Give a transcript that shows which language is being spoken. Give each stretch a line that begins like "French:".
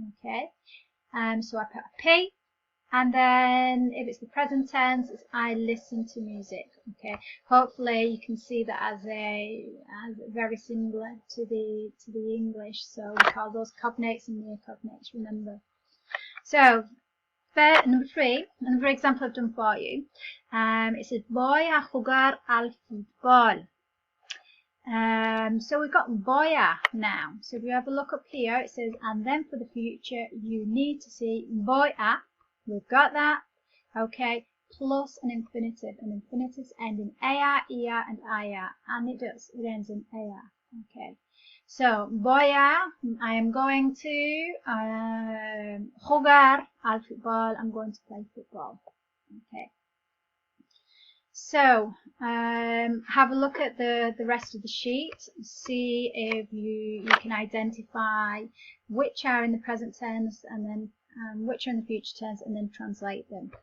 English: Okay, so I put a P, and then if it's the present tense, it's I listen to music. Okay, hopefully you can see that as very similar to the English. So we call those cognates and near cognates. Remember. So number 3, another example I've done for you. It says
Spanish: voy a jugar al fútbol.
English: So we've got voy now. So if you have a look up here, it says, and then for the future, you need to see voy a. We've got that. Okay, plus an infinitive. And infinitives end in ea, ia, and aya. And it does. It ends in ea. Okay. So
Spanish: voy a,
English: I am going to
Spanish: jugar al fútbol.
English: I'm going to play football. Okay. So have a look at the rest of the sheet, see if you can identify which are in the present tense, and then which are in the future tense, and then translate them.